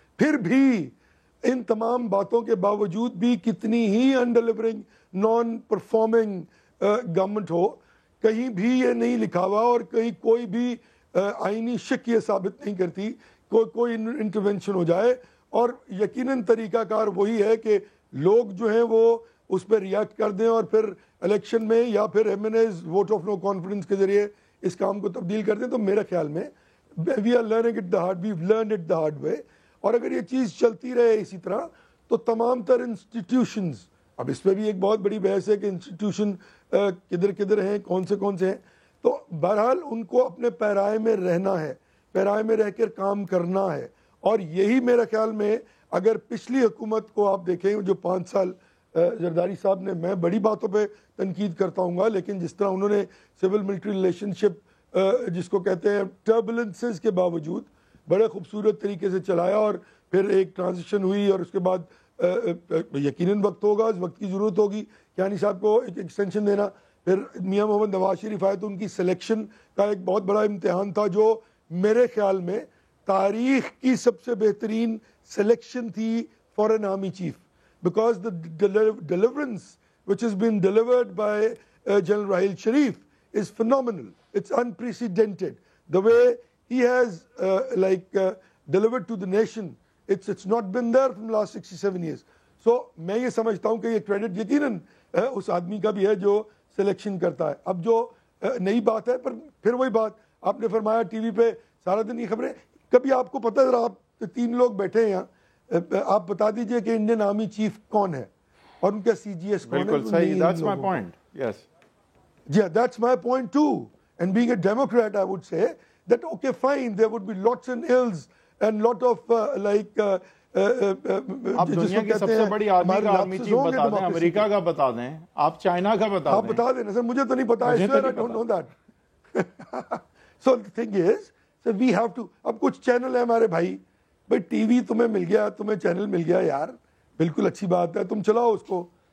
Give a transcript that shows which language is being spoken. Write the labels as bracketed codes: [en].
[ur] پھر بھی ان تمام باتوں کے باوجود بھی کتنی ہی ان ڈیلیورنگ نان پرفارمنگ گورنمنٹ ہو، کہیں بھی یہ نہیں لکھا ہوا اور کہیں کوئی بھی آئینی شک یہ ثابت نہیں کرتی کوئی انٹرونشن ہو جائے. اور یقیناً طریقہ کار وہی ہے کہ لوگ جو ہیں وہ اس پہ ریئیکٹ کر دیں اور پھر الیکشن میں یا پھر MNA's vote of no confidence کے ذریعے اس کام کو تبدیل کر دیں. تو میرے خیال میں [en] we are learning it the hard, we've learned it the hard way. [ur] اور اگر یہ چیز چلتی رہے اسی طرح تو تمام تر انسٹیٹیوشنز، اب اس پہ بھی ایک بہت بڑی بحث ہے کہ انسٹیٹیوشن کدھر ہیں، کون سے ہیں، تو بہرحال ان کو اپنے پیرائے میں رہنا ہے، پیرائے میں رہ کر کام کرنا ہے. اور یہی میرے خیال میں اگر پچھلی حکومت کو آپ دیکھیں جو 5 سال زرداری صاحب نے، میں بڑی باتوں پہ تنقید کرتا ہوں گا، لیکن جس طرح انہوں نے سول ملٹری ریلیشن شپ جس کو کہتے ہیں ٹربولنسز کے باوجود بڑے خوبصورت طریقے سے چلایا، اور پھر ایک ٹرانزیشن ہوئی اور اس کے بعد یقیناً وقت ہوگا، اس وقت کی ضرورت ہوگی کیانی صاحب کو ایک ایکسٹینشن دینا. پھر میاں محمد نواز شریف آئے تو ان کی سلیکشن کا ایک بہت بڑا امتحان تھا، جو میرے خیال میں تاریخ کی سب سے بہترین سلیکشن تھی for N army chief. [en] Because the deliverance which has been delivered by General Raheel Sharif is phenomenal. It's unprecedented. The way he has delivered to the nation, it's not been there from the last 67 years. [ur] So میں یہ سمجھتا ہوں کہ یہ credit یقیناً اس آدمی کا بھی ہے جو سلیکشن کرتا ہے. اب جو نئی بات ہے، پر پھر وہی بات آپ نے فرمایا ٹی وی پہ سارا دن یہ خبریں. کبھی آپ کو پتہ ہے، آپ 3 لوگ بیٹھے ہیں یہاں، آپ بتا دیجئے کہ انڈین آرمی چیف کون ہے اور ان کا CGS کون ہے. بالکل صحیح. [en] That's my point. Yes. Yeah, that's my point too. And being a Democrat, I would say that okay, fine, there would be lots and ills and lot of [ur] آپ دنیا کی سب سے بڑی آدمی کا آرمی چیف بتا دیں، امریکہ کا بتا دیں، آپ چائنا کا بتا دیں. آپ بتا دیں سر، مجھے تو نہیں پتا. [en] I swear I don't know that. So the thing is, so we have to. [ur] اب کچھ چینل ہیں ہمارے بھائی ٹی وی تمہیں مل گیا، تمہیں چینل مل گیا، یار بالکل اچھی بات ہے، تم چلاؤ اس کو.